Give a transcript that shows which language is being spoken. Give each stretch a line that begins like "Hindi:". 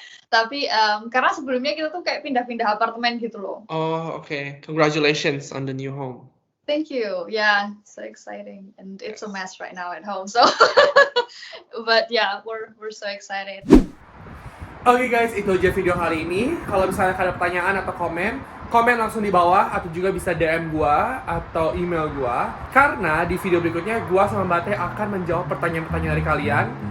Indonesian: Tapi karena sebelumnya kita tuh kayak pindah-pindah apartemen gitu loh.
English: Oh, okay. Congratulations on the new home. Thank you. Yeah, so exciting, and it's a mess right now at home. So, but yeah, we're so excited.
Indonesian: Oke guys, itu aja video hari ini. Kalau misalnya ada pertanyaan atau komen langsung di bawah atau juga bisa DM gua atau email gua. Karena di video berikutnya gua sama Mbate akan menjawab pertanyaan-pertanyaan dari kalian.